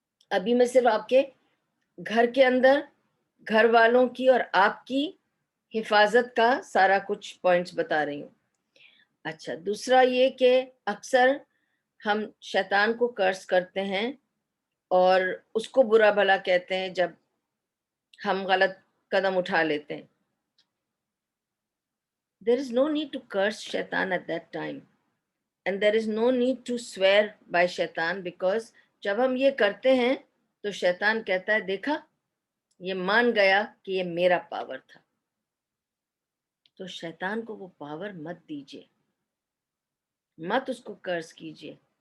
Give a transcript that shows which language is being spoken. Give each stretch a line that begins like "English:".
Urdu: ابھی میں صرف آپ کے گھر کے اندر گھر والوں کی اور آپ کی حفاظت کا سارا کچھ پوائنٹس بتا رہی ہوں. اچھا، دوسرا یہ کہ اکثر ہم شیطان کو کرس کرتے ہیں اور اس کو برا بھلا کہتے ہیں جب ہم غلط قدم اٹھا لیتے ہیں.
English: There is no need to curse shaitan at that time. And there is no need to swear by shaitan, because
Urdu: جب ہم یہ کرتے ہیں تو شیطان کہتا ہے دیکھا یہ مان گیا کہ یہ میرا پاور تھا. تو شیطان کو وہ پاور مت دیجیے، مت اس کو کرس کیجیے.